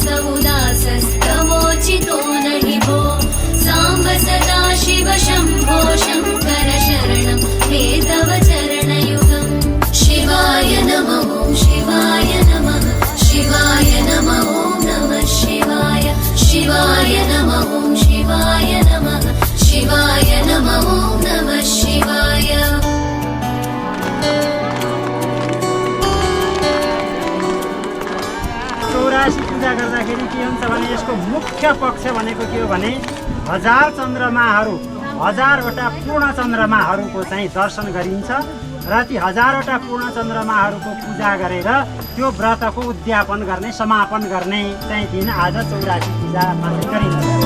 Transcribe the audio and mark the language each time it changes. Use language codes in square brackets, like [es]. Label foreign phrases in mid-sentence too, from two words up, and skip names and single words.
[sa] उदासस्तवोचितो नहि भो साम्ब सदाशिव शम्भो शङ्कर शरणं मे तव चरणयुगम् शिवाय नमः शिवाय नमः शिवाय नमः नमः शिवाय शिवाय नमः शिवाय नमः शिवाय नमः नमः शिवाय [ne] पूजा गर्दाखेरि के हुन्छ भने यसको मुख्य पक्ष भनेको के हो भने 1000 चन्द्रमाहरू 1000वटा पूर्ण चन्द्रमाहरूको चाहिँ दर्शन गरिन्छ र ती 1000वटा पूर्ण चन्द्रमाहरूको पूजा गरेर त्यो व्रतको उद्यापन गर्ने समापन गर्ने चाहिँ दिन आज 84 पूजा मात्र गरिन्छ।